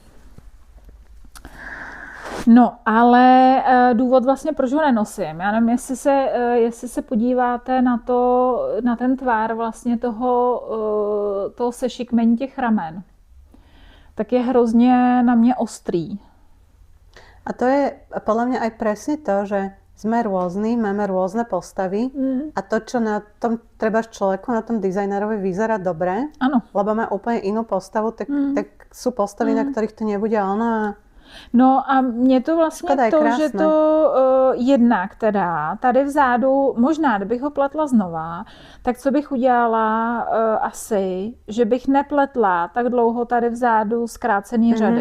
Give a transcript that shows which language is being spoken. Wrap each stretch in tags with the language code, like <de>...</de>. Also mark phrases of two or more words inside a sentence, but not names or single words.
<cs>No, ale důvod vlastně, proč ho nenosím. Já nevím, jestli se podíváte na ten tvár vlastně toho sešikmení těch ramen, tak je hrozně na mě ostrý.</cs> <sk>A to je podľa mňa aj presne to, že sme rôzni, máme rôzne postavy a to, čo na tom treba človeku, na tom dizajnerovi vyzerá dobre, lebo má úplne inú postavu, tak sú postavy, na ktorých to nebude ono.</sk> <cs>No a mě to vlastně že to jednak teda tady vzadu, možná kdybych ho pletla znova, tak co bych udělala asi, že bych nepletla tak dlouho tady vzadu zkrácený řady.</cs>